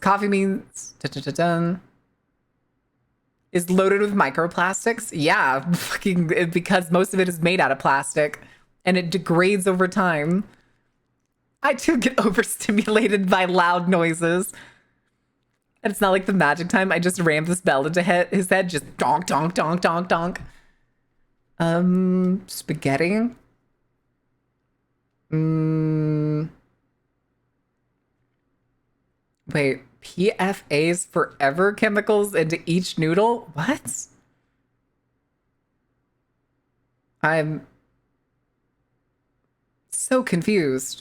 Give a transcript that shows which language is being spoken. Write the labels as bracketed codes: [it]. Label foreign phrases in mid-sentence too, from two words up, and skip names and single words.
[en] Coffee beans is loaded with microplastics. Yeah, fucking because most of it is made out of plastic and it degrades over time. I too get overstimulated by loud noises. And it's not like the magic time. I just rammed this bell into his head. Just donk, donk, donk, donk, donk. Spaghetti. Wait, PFA's forever chemicals into each noodle? What? I'm so confused.